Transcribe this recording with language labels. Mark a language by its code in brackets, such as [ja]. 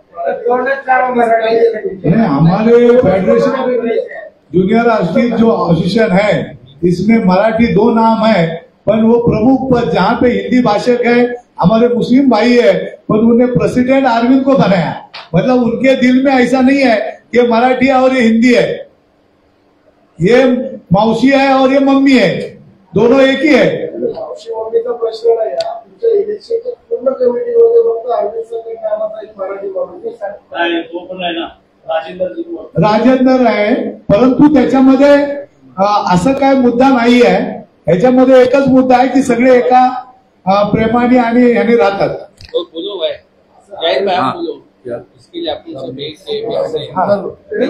[hi] नहीं, हमारे federation junior artist जो एसोसिएशन है इसमें मराठी 2 नाम है, पर वो प्रमुख पद जहाँ पे हिंदी भाषक है हमारे मुस्लिम भाई है, पर उन्हें प्रेसिडेंट अरविंद को बनाया। मतलब उनके दिल में ऐसा नहीं है कि मराठी है और ये हिंदी है, ये मौसी है और ये मम्मी है, दोनों एक ही है। [mr] मावशी मम्मीचा प्रश्न नाही आहे. तुमच्या इलेक्शनच्या पूर्ण कमिटीमध्ये फक्त अरविंद सर नावाचा एक मराठी माणूस आहे. तो पण आहे ना, राजेंद्र आहे, परंतु त्याच्यामध्ये असं काय मुद्दा नाही आहे। ह्याच्यामध्ये एकच मुद्दा आहे की सगळे एका प्रेमाने आणि याने राहतात। [hi] तो बोलो भाई, जाहिर भाई आप बोलो, इसके लिए आपको सब एक से